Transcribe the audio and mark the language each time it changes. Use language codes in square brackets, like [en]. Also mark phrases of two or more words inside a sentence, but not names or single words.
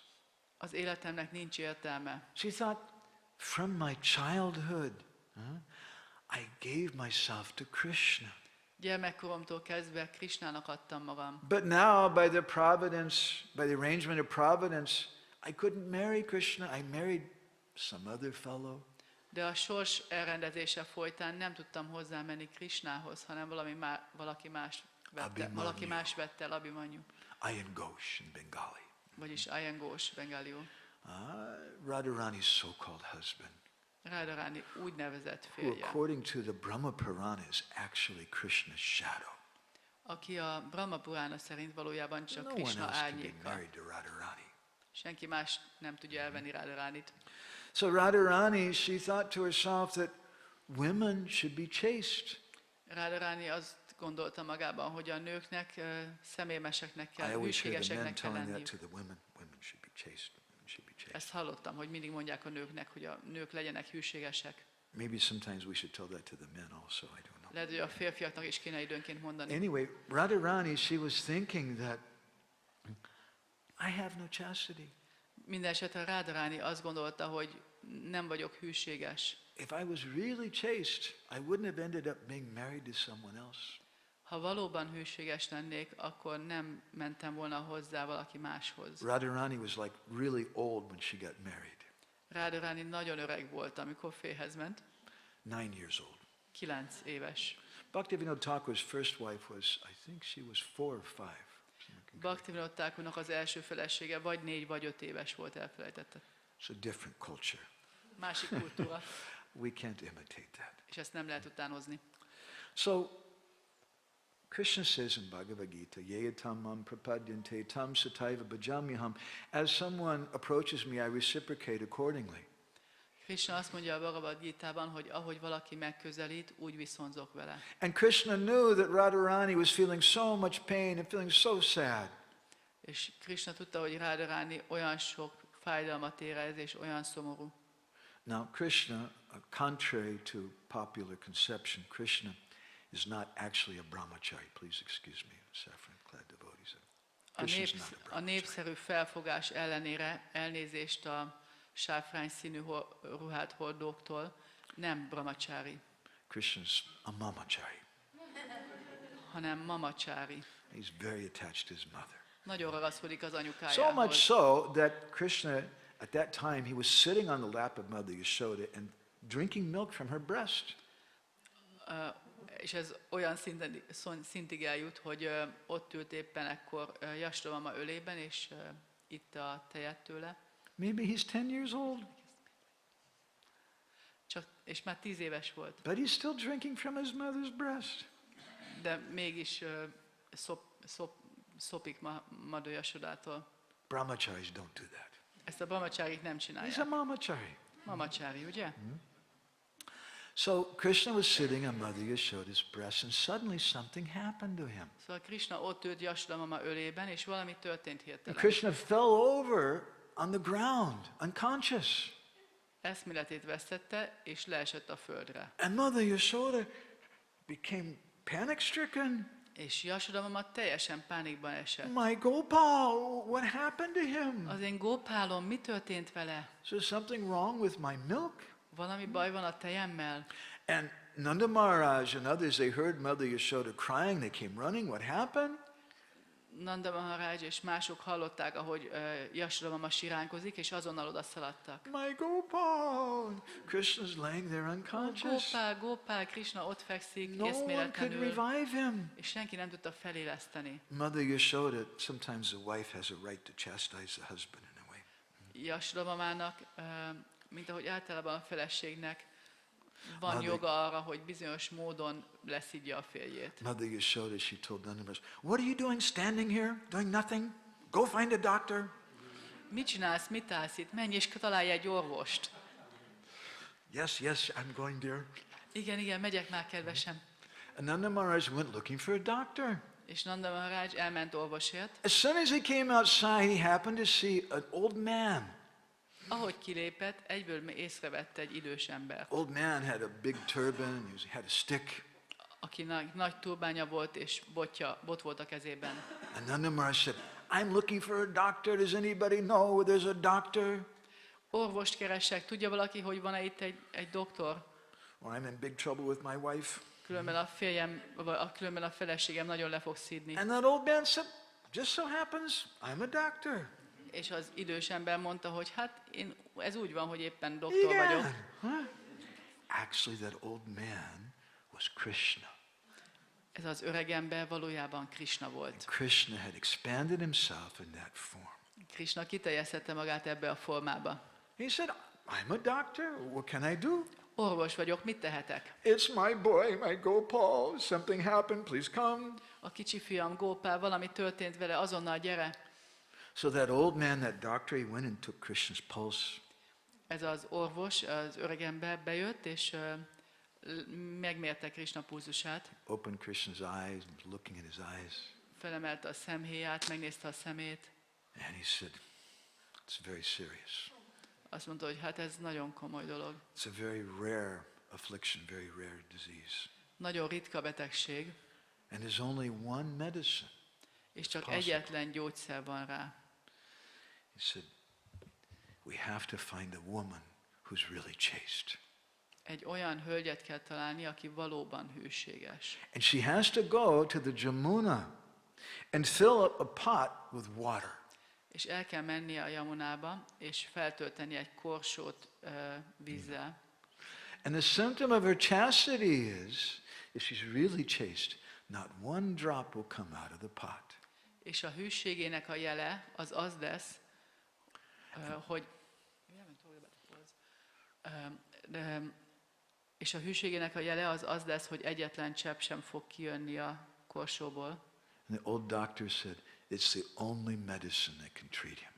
[hu] Az életemnek nincs értelme. [en] She thought, from my childhood, I gave myself to Krishna. [hu] Gyermekkoromtól kezdve Krishnának adtam magam. [en] But now, by the arrangement of providence, I couldn't marry Krishna. I married some other fellow. [hu] De a sors elrendezése folytán nem tudtam hozzámenni Krishnához, hanem valaki más vette el, Abhimanyu. [en] Ayan Ghosh in Bengali. [hu] Vagyis Ayan Ghosh, bengáliul. [en] Radharani's so-called husband, [hu] Radharani úgynevezett [en] who [hu] férje, [en] according to the Brahma Purana is actually Krishna's shadow. [hu] aki a Brahma Purana szerint valójában csak [en] No one [hu] Krishna [en] else can be [hu] árnyéka. [en] married to Radharani. [hu] Senki más nem tudja elvenni Radharanit. [en] So Radharani, she thought to herself that women should be chaste. [hu] Radharani azt gondolta magában, hogy a nőknek szemérmeseknek [en] I [hu] kell, [en] always hear the men [hu] hűségeseknek kell [en] telling that [hu] lenniük. [en] to the women. Women should be chaste. Women should be chaste. [hu] Ezt hallottam, hogy mindig mondják a nőknek, hogy a nők legyenek hűségesek. [en] Maybe sometimes we should tell that to the men also. I don't know. [hu] Lehet, hogy a férfiaknak is kéne időnként mondani. [en] Anyway, Radharani, she was thinking that I have no chastity. [hu] Mindenesetre Radharani azt gondolta, hogy nem vagyok hűséges. [en] If I was really chaste, I wouldn't have ended up being married to someone else. [hu] Ha valóban hűséges lennék, akkor nem mentem volna hozzá valaki máshoz. [en] Radharani was like really old when she got married. [hu] Radharani nagyon öreg volt, amikor férjhez ment. [en] 9 years old. [hu] 9 éves. [en] Bhaktivinoda Thakur's first wife was, I think she was 4 or 5. [hu] Bhaktivinoda Thakurnak az első felesége vagy 4 vagy 5 éves volt, elfelejtette. [en] It's a different culture. [hu] Másik kultúra. [en] We can't imitate that. [hu] És ezt nem lehet utánozni. [en] So, Krishna says in Bhagavad Gita, [sa] Yeyatam mam prapadyante tam sataiva bhajamyaham. [en] As someone approaches me, I reciprocate accordingly. [hu] Krishna azt mondja a Bhagavad Gitában, hogy ahogy valaki megközelít, úgy viszonzok vele. [en] And Krishna knew that Radharani was feeling so much pain and feeling so sad. [hu] És Krishna tudta, hogy Radharani olyan sok fájdalmat érez, és olyan szomorú. [en] Now, Krishna, contrary to popular conception, Krishna is not actually a brahmachari. Please excuse me, saffron-clad devotees. Krishna's not a [hu] A [en] brahmachari. [hu] népszerű felfogás ellenére elnézést a sáfrány színű ruhát hordóktól, nem brahmachari, [en] Krishna's a mamachari. [hu] hanem mamachari. [en] He's very attached to his mother. [hu] Nagyon ragaszkodik az [en] So [hu] anyukájához. [en] much so that Krishna, at that time, he was sitting on the lap of Mother Yashoda and drinking milk from her breast. [hu] És ez olyan szintig eljut, hogy ott ült éppen ekkor Jasodamama ölében, és itta a tejet tőle. [en] Maybe he's 10 years old, [hu] És már 10 éves volt, [en] but he's still drinking from his mother's breast. [hu] de mégis szopik Madhu Jasodától. [en] Brahmacharis don't do that. [hu] Ezt a brahmacharik nem [en] He's a [hu] csinálják. [en] mamachari. [hu] Mamachari, ugye? [en] So Krishna was sitting on Mother Yashoda's breast, and suddenly something happened to him. [hu] Szóval Krishna ott ült Jasodamama ölében, és valami történt [en] And [hu] hirtelen. [en] Krishna fell over on the ground, unconscious. [hu] Eszméletét vesztette, és leesett a földre. [en] And Mother Yashoda became panic-stricken. [hu] És Jasodamama teljesen pánikban esett. [en] My Gopal, what happened to him? [hu] Az én Gópálom, mi történt vele? [en] Is there something wrong with my milk? [hu] Valami baj van a tejemmel? [en] And Nanda Maharaj and others, they heard Mother Yashoda crying. They came running. What happened? [hu] Nanda Maharaj és mások hallották, ahogy Jasodamama siránkozik, és azonnal odaszaladtak. [en] My Gopal! Krishna's laying there unconscious. [hu] Gópál, Krishna ott fekszik, [en] No one could [hu] eszméletlenül, [en] revive him. [hu] és senki nem tudta feléleszteni. [en] Mother Yashoda, sometimes the wife has a right to chastise the husband in a way. [hu] Jasodamamának, mint ahogy általában a feleségnek van joga arra, hogy bizonyos módon leszidja a férjét. [en] Mother Yashoda, she told Nanda Maharaj, what are you doing standing here, doing nothing? Go find a doctor. [hu] Mit csinálsz, mit állsz itt? Menj és találj egy orvost. [en] Yes, yes, I'm going there. [hu] Igen, megyek már, kedvesem. [en] And Nanda Maharaj went looking for a doctor. [hu] És Nanda Maharaj elment orvosért. [en] As soon as he came outside, he happened to see an old man. [hu] Ahogy kilépett, egyből észrevette egy idős ember, [en] Old man had a big turban, he had a stick. [hu] akinek nagy turbánya volt, és bot volt a kezében. [en] And Nanda Maharaj said, I'm looking for a doctor. Does anybody know where there's a doctor? [hu] Orvost keresek, tudja valaki, hogy van-e itt egy doktor? [en] Well, I'm in big trouble with my wife. [hu] Különben a feleségem nagyon le fog szídni. [en] And that old man said, just so happens, I'm a doctor. [hu] És az idős ember mondta, hogy hát ez úgy van, hogy éppen doktor vagyok. [en] Yeah. Huh? Actually, that old man was Krishna. [hu] Ez az öreg ember valójában Krishna volt. [en] Krishna had expanded himself in that form. [hu] Krishna kiterjesztette magát ebbe a formába. [en] He said, I'm a doctor. What can I do? [hu] Orvos vagyok, mit tehetek? [en] It's my boy, my Gopal. Something happened, please come. [hu] A kicsi fiam Gópál, valami történt vele, azonnal gyere. [en] So that old man, that doctor, he went and took Krishna's pulse. [hu] Ez az orvos, az öreg ember bejött, és megmérte Krishna pulzusát. [en] Opened Krishna's eyes and was looking in his eyes. [hu] Felemelte a szemhéját, megnézte a szemét. [en] And he said, it's very serious. [hu] Azt mondta, hogy hát ez nagyon komoly dolog. [en] It's a very rare affliction, very rare disease. [hu] Nagyon ritka betegség, [en] And there's only one medicine. [hu] és csak [en] Possible. [hu] egyetlen gyógyszer van rá. [en] He said, we have to find a woman who's really chaste. [hu] Egy olyan hölgyet kell találni, aki valóban hűséges. [en] And she has to go to the Jamuna and fill up a pot with water. [hu] És el kell mennie a Yamunába, és feltölteni egy korsót vízzel. [en] And the symptom of her chastity is, if she's really chaste, not one drop will come out of the pot. [hu] És a hűségének a jele az az lesz, hogy és a hűségének a jele az az lesz, hogy egyetlen csepp sem fog kijönni a korsóból. [en] And the old doctor said, it's the only medicine that can treat him.